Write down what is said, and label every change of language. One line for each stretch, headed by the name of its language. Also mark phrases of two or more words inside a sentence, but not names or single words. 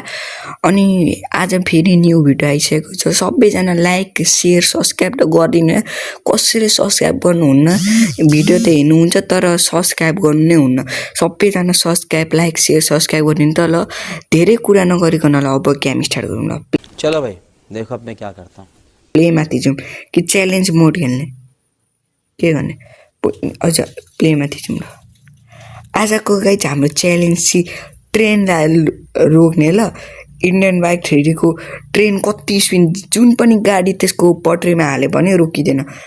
Nepali: अनि आज फेरि
English: new video
Nepali: आइसकेको छ। सबैजना
English: like share subscribe
Nepali: त गरिदिनु। कसैले सब्सक्राइब गर्नुहुन्न, भिडियो त हेर्नुहुन्छ तर सब्सक्राइब गर्नु नै हुन्न। सबैजना
English: subscribe like share subscribe
Nepali: गरिदिनु त ल। धेरै कुरा नगरिकन ल अब
English: game start
Nepali: गरौँ ल।
Hindi: चलो भाई देखो अब मैं क्या करता हूँ।
Nepali: प्ले माथि जाउँ कि
English: challenge mode
Nepali: खेल्ने, के गर्ने? अझ प्ले माथि जाउँ ल। आजको गाइज हाम्रो च्यालेन्ज चाहिँ ट्रेनलाई रोक्ने ल। इन्डियन बाइक 3D को ट्रेन कति स्पिड, जुन पनि गाडी त्यसको पटरीमा हाल्यो भने रोकिँदैन।